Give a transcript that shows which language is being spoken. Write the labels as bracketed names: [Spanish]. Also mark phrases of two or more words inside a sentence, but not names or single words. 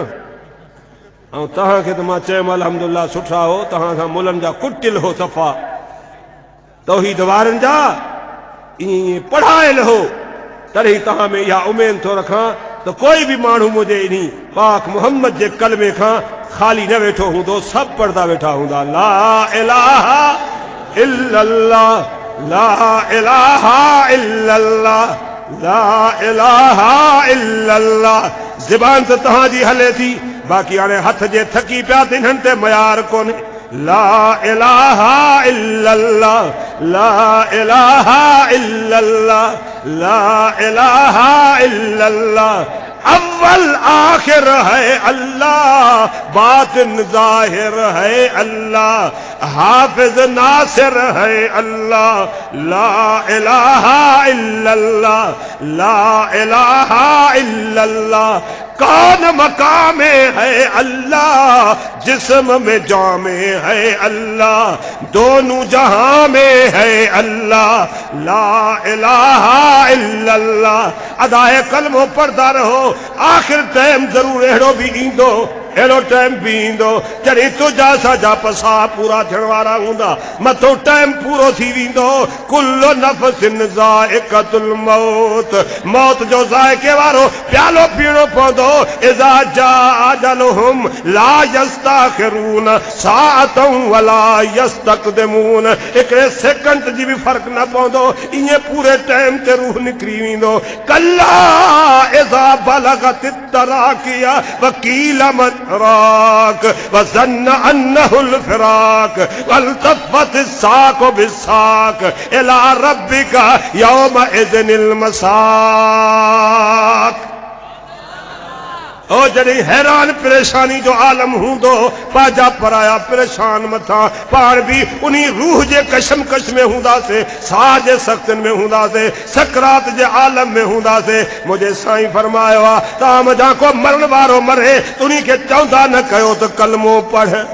[Sindhi] ऐं तव्हांखे त मां चयुमि अल्हम्दुलिल्लाह सुठा हो, तव्हां सां मुलनि जा कुटिल हो, सफ़ा तौहीद वारनि जा ईअं पढ़ायल हो। तॾहिं तव्हां में इहा उमेद थो रखां त कोई बि माण्हू मुंहिंजे इन पाक मुहम्मद जे कलमे खां खाली न वेठो हूंदो, सभु पढ़दा वेठा हूंदा। [Arabic] لا إله إلا الله، لا إله إلا الله، لا إله إلا الله. [Sindhi] ज़बान त तव्हांजी हले थी, बाक़ी हाणे हथ जे थकी पिया त इन्हनि ते मयार कोन्हे। [Arabic] لا إله إلا الله، لا إله إلا الله، لا إله إلا الله. [Urdu] اول آخر ہے اللہ، باطن ظاہر ہے اللہ، حافظ ناصر ہے اللہ, [Arabic] لا إله إلا الله، لا إله إلا الله. [Urdu] کون مقامے ہے اللہ، جسم میں جامے ہے اللہ، دونوں جہاں میں ہے اللہ, [Arabic] لا إله إلا الله. [Sindhi] अदाए कलमो पढ़दा रहो, आखिर टाइम जरूर एड़ो भी ईंदो, एड़ो टाइम भी ईंदो जॾहिं तुंहिंजा साजा पसा पूरा थियण वारा हूंदा, मथो टाइम पूरो थी वेंदो। [Arabic] كل نفس ذائقة الموت, [Sindhi] मौत जो ज़ाइक़े वारो प्यालो पीणो पवंदो। [Arabic] إذا جاء أجلهم لا يستأخرون ساعة ولا يستقدمون, [Sindhi] हिकिड़े सेकंड जी भी फर्क न पवंदो, इएं पूरे टाइम ते रूह निकिरी वेंदो। [Arabic] كلا إذا بلغت التراقي وقيل راق وظن أنه الفراق والتفت الساق بالساق إلى ربك يومئذ المساق. [Sindhi] ओ जॾहिं हैरान परेशानी जो आलम हूंदो, पाजा पराया परेशान मथा पाण भी उन्हीं रूह जे कशमकश में हूंदासीं, साह जे सख्तन में हूंदासीं, सकरात जे आलम में हूंदासीं। मुझे साईं फरमायो आहे, तव्हां मथां को मरण वारो मरे, उन्हीं खे चवंदा न कयो त कलमो पढ़।